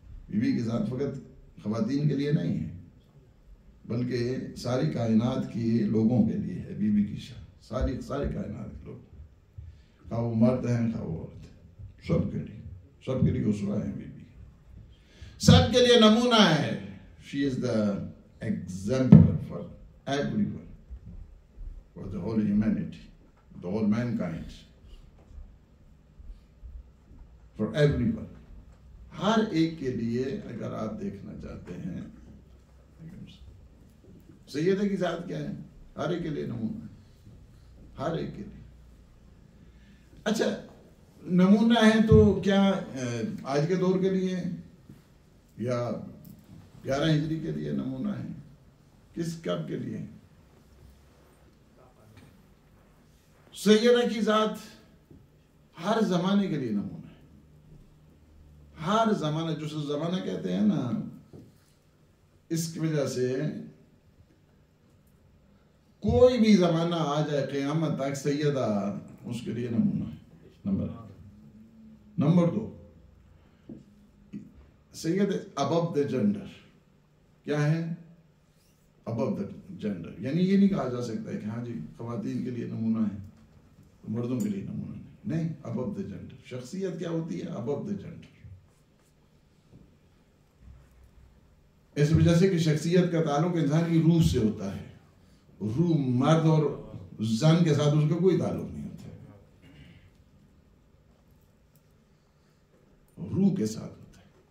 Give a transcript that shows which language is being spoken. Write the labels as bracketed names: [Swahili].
[Urdu] Be be کی ذات فقط خواتین کے لیے نہیں ہے بلکہ ساری کائنات کی لوگوں کے لیے ہے. بی بی کی شان ساری کائنات کے لوگ، خواہ وہ مرد ہیں خواہ وہ عورت ہیں، سب کے لیے اسوہ ہیں. بی بی سب کے لیے نمونہ ہے. [English] She is the exemplar for everyone, for the whole humanity, the whole mankind, for everyone. [Urdu] ہر ایک کے لیے اگر آپ دیکھنا چاہتے ہیں، سیدہ کی ذات کیا ہے؟ ہر ایک کے لیے نمونہ ہے، ہر ایک کے لیے. اچھا نمونہ ہے تو کیا آج کے دور کے لیے یا 11 ہجری کے لیے نمونہ ہے؟ کب کے لیے؟ سیدہ کی ذات ہر زمانے کے لیے نمونہ ہے. ہر زمانہ، جو زمانہ کہتے ہیں نا، اس کی وجہ سے کوئی بھی زمانہ آ جائے قیامت تک سیدہ اس کے لیے نمونہ ہے. Number 2، Syed [English] above the gender. [Urdu] کیا ہے [English] above the gender؟ [Urdu] یعنی یہ نہیں کہا جا سکتا ہے کہ ہاں جی خواتین کے لیے نمونہ ہے، مردوں کے لیے نمونہ نہیں. above the gender. شخصیت کیا ہوتی ہے؟ [English] above the gender. [Urdu] اس وجہ سے کہ شخصیت کا تعلق انسان کی روح سے ہوتا ہے. روح مرد اور زن کے ساتھ اس کا کوئی تعلق نہیں ہوتا، روح کے ساتھ ہوتا ہے.